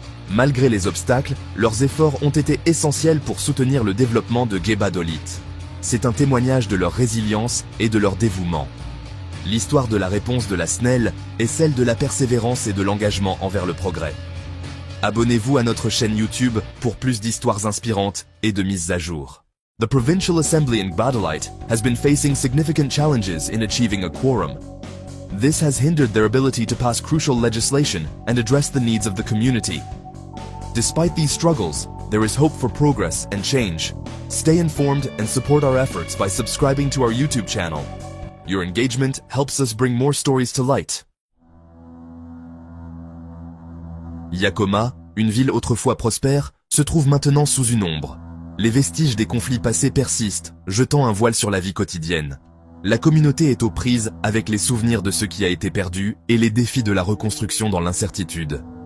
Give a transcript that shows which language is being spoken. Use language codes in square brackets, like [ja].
[fr] Malgré les obstacles, leurs efforts ont été essentiels pour soutenir le développement de Djebbadolit. C'est un témoignage de leur résilience et de leur dévouement. L'histoire de la réponse de la SNEL est celle de la persévérance et de l'engagement envers le progrès. Abonnez-vous à notre chaîne YouTube pour plus d'histoires inspirantes et de mises à jour. [en] The Provincial Assembly in Djebbadolit has been facing significant challenges in achieving a quorum. This has hindered their ability to pass crucial legislation and address the needs of the community. Despite these struggles, there is hope for progress and change. Stay informed and support our efforts by subscribing to our YouTube channel. Your engagement helps us bring more stories to light. [fr] Yakoma, une ville autrefois prospère, se trouve maintenant sous une ombre. Les vestiges des conflits passés persistent, jetant un voile sur la vie quotidienne. La communauté est aux prises avec les souvenirs de ce qui a été perdu et les défis de la reconstruction dans l'incertitude.